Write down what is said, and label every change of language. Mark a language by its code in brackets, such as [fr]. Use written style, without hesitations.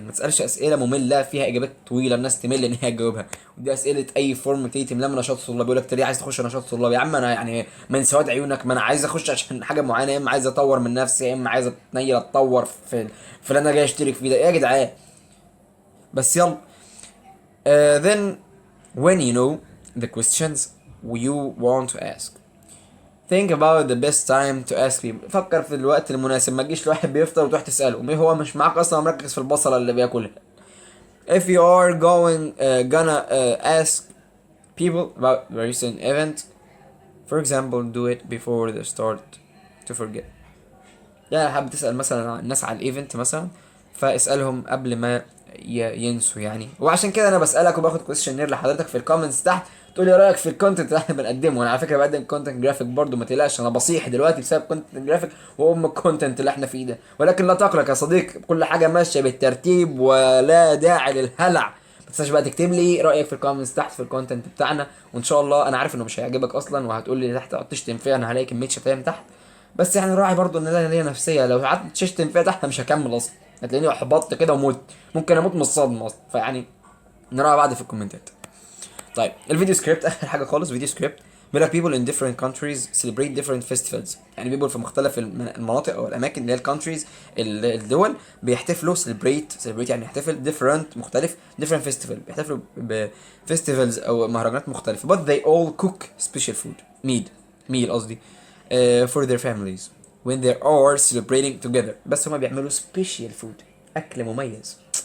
[ar] ما تسألش أسئلة مملة فيها إجابات طويلة الناس تمل إن هي تجاوبها. ودي أسئلة أي فورم تيجي تملاه من نشاط الطلاب. يقول لك أنت ليه عايز تخش نشاط الطلاب؟ يا عم أنا يعني من سواد عيونك، ما أنا عايز أخش عشان حاجة معينة. يا إما عايز أطور من نفسي، يا إما عايز أتنيل أتطور في اللي أنا جاي أشترك فيه ده. إيه يا جدعان؟ بس يلا. [en] Then when you know the questions you want to ask, think about the best time to ask people. [ar] فكر في الوقت المناسب. ما تجيش لواحد بيفطر وتروح تسأله مين هو مش معاك اصلا مركز في البصلة اللي بياكلها. [en] If you are gonna ask people about the recent event, for example, do it before the start to forget. [ar] يعني حابب تسأل مثلا الناس على الايفنت مثلا، فاسألهم قبل ما ينسوا يعني. وعشان كده انا بسألك وباخد كويستشنير لحضرتك في الكومنتس تحت، تقول لي رايك في الكونتنت اللي احنا بنقدمه. وانا على فكره بقدم كونتنت جرافيك برضو، ما تقلقش. انا بصيح دلوقتي بسبب كونتنت جرافيك الكونتنت اللي احنا فيه ده. ولكن لا تقلق يا صديقي، كل حاجه ماشيه بالترتيب ولا داعي للهلع. ما تنساش بقى تكتب لي رايك في الكومنتس تحت في الكونتنت بتاعنا. وان شاء الله انا عارف انه مش هيعجبك اصلا وهتقول لي تحت تقعد تشتم فيها، انا هلاقي كميه شتايم تحت. بس يعني راعي برضو ان ده ليا نفسيه. لو قعدت تشتم فيها تحت مش هكمل اصلا، هتلاقيني احبطت كده وموت. ممكن اموت من الصدمه اصلا. فيعني نراعي بعض في الكومنتات. طيب الفيديو سكريبت اخر حاجه خالص. فيديو سكريبت بيقول لك [en] people in different countries celebrate different festivals. [ar] يعني people في مختلف المناطق او الاماكن اللي هي الكونتريز الدول بيحتفلوا celebrate يعني يحتفل different مختلف different festival. بيحتفلوا بفيستيفالز او مهرجانات مختلفه. [en] but they all cook special food meal [ar] قصدي [en] for their families when they are celebrating together. [ar] بس هما بيعملوا special food، أكل مميز.